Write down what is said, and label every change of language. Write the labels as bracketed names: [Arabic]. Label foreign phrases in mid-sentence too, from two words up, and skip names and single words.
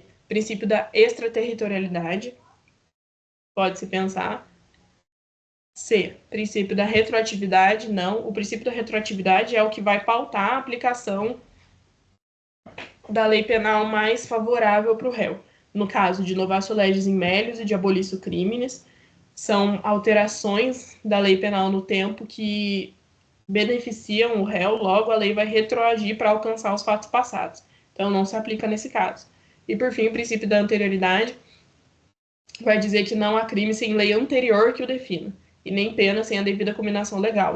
[Portuguese] Princípio da extraterritorialidade. Pode-se pensar. C. Princípio da retroatividade. Não. O princípio da retroatividade é o que vai pautar a aplicação da lei penal mais favorável para o réu. No caso de [Latin] novatio legis in melius [Portuguese] e de [Latin] abolicio criminis, [Portuguese] são alterações da lei penal no tempo que beneficiam o réu, logo a lei vai retroagir para alcançar os fatos passados. Então, não se aplica nesse caso. E, por fim, o princípio da anterioridade vai dizer que não há crime sem lei anterior que o defina, e nem pena sem a devida cominação legal.